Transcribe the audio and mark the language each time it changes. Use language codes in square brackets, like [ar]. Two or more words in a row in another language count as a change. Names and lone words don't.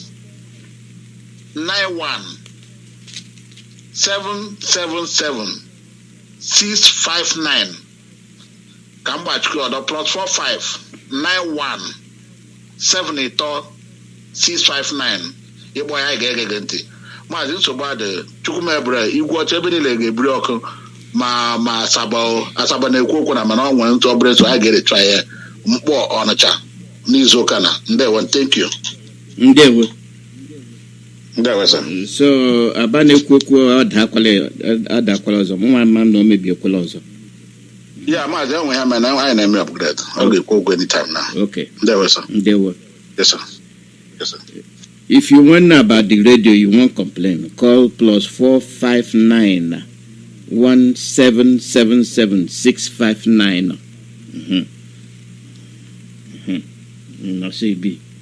[ig] 91 777 659 ka mgbachikọ ọdọ +45 91 783 659 ịkpọ ya ga-ege gị ntị maazị nsogbu adị Chukwumebere igwe ọcha ebe niile ga-ebiri ọkụ ma asaba na-ekwu okwu na mana ọ nwere ntụ ọbụla so a ga-erecha ya mkpọ Ọnịcha n'izu ụka na ndewo [en] thank you [ig] ndewo sir. So aba na-ekwu okwu adakwala ọzọ nwa mma na o mebiekwala ọzọ ya maazị enwe ya mana anyị na-eme upgrade ọ ga-ekwu okwu [en] anytime now. Okay. [ig] Ndewo sir. Ndewo. [en] Yes sir. Yes sir. If you want to know about the radio, you won't complain. Call +459 1777 659. No, see B.